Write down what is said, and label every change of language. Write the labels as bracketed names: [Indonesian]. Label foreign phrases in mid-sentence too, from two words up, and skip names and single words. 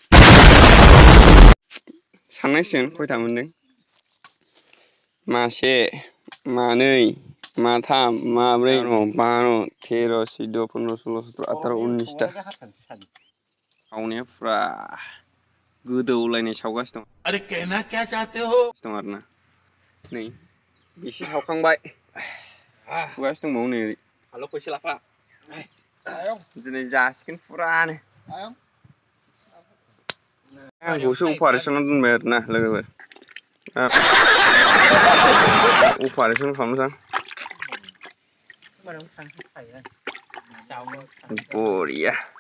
[Bodo] साननांसिगोन खयथा मोनदों मासे मानै माथाम माब्रै 12 13 14 15 16 17 18 19ता सावनाया फुरा गोदौलायनाय सावगासिनो दं [Hindi] अरे कहना क्या चाहते हो [Bodo] दं आरोना नै एसे सावखांबाय फुगासिनो दंबावो नै ओरै हालौ फैसा लाफा दिनै जासिगोन फुरानो आंखौसो अपारेसनाव दोनबाय आरोना लोगोफोर अपारेसन खालामनोसां बरिया